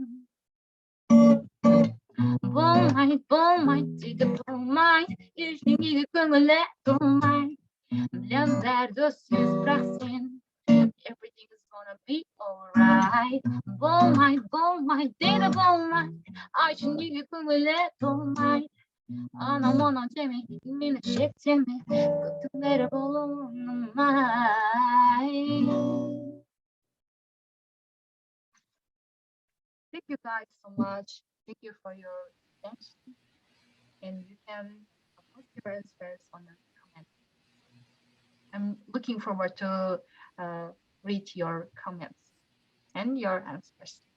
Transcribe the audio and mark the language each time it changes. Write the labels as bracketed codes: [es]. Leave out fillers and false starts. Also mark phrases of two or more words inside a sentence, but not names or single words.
[kk] Болмайды дейді болмайды, ештеңеге көңілі толмайды. Білем бәрі сөз бірақ сен, [en] everything is gonna be alright. [kk] Болмайды дейді болмайды, айтшы неге көңілі толмайды. Анау мынау деме, мені шектеме, көптің бәрі болуы оңай. [en] Thank you guys so much. Thank you for your attention. And you can post your answers on the comment. I'm looking forward to read your comments and your answers.